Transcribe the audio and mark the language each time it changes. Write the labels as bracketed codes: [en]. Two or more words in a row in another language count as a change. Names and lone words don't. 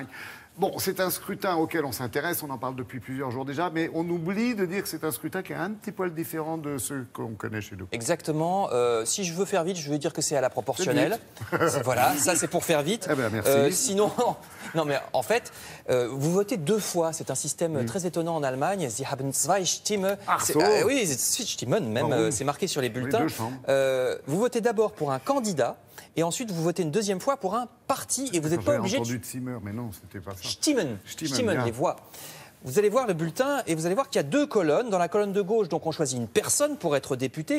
[fr] Bon, c'est un scrutin auquel on s'intéresse, on en parle depuis plusieurs jours déjà, mais on oublie de dire que c'est un scrutin qui est un petit poil différent de ceux qu'on connaît chez nous. Exactement. Si je veux faire vite, je veux dire que c'est à la proportionnelle. Voilà, ça c'est pour faire vite. Eh ben, merci. Sinon, non mais en fait, vous votez 2 fois. C'est un système très étonnant en Allemagne. [de] Sie haben zwei Stimmen. Oui, zwei Stimmen, [fr] même, c'est marqué sur les bulletins. Vous votez d'abord pour un candidat. Et ensuite, vous votez une 2e fois pour un parti et vous n'êtes pas obligé de... J'ai entendu Zimmer, mais non, c'était pas ça. Stimmen, les voix. Vous allez voir le bulletin et vous allez voir qu'il y a 2 colonnes. Dans la colonne de gauche, donc on choisit une personne pour être député.